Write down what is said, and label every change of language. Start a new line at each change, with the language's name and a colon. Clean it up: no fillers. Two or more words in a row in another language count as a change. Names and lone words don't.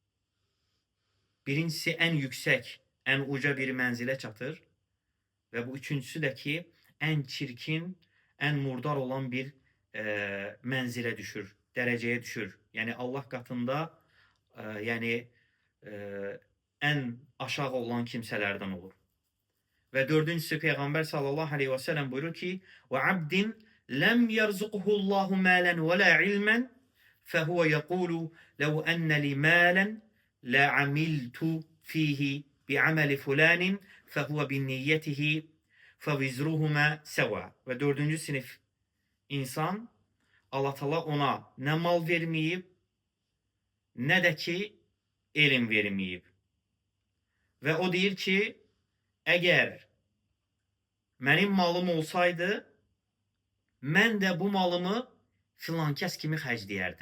Azerbaijani: Birincisi ən yüksək, ən uca bir mənzilə çatır və bu üçüncüsü də ki, ən çirkin, ən murdar olan bir mənzilə düşür, dərəcəyə düşür. Yəni Allah qatında ən aşağı olan kimsələrdən olur. Və dördüncüsü Peyğəmbər
Arabic: صلى الله عليه وسلم
Azerbaijani: buyurur ki,
Arabic: وَعَبْدٍ لَمْ يَرْزُقُهُ اللّٰهُ مَالًا وَلَا عِلْمًا فَهُوَ يَقُولُ لَوْ أَنَّ لِي مَالًا لَعَمِلْتُ فِيهِ بِعَمَلِ فُلَانٍ فَهُوَ بِنِّيَّتِهِ فَوِزْرُهُمَا سَوَى.
Azerbaijani: Və dördüncü sinif insan, Allah Teala ona nə mal verməyib, nə də ki, elm verməyib. Və o deyir ki, əgər mənim malım olsaydı, mən də bu malımı filan kəs kimi xərcləyərdim.